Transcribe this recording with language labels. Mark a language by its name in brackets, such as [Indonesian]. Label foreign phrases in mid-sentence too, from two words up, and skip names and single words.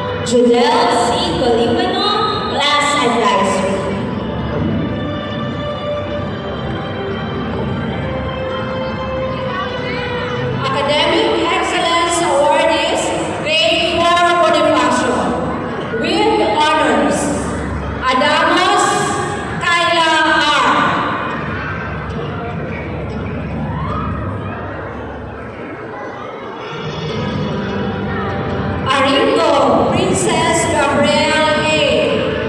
[English] Judel C. Colibano, Class Advisory. Academic Excellence Awardees, Grade 4 Bonifacio, with honors, Adamos Kyla R. Aringo Princess Gabrielle A.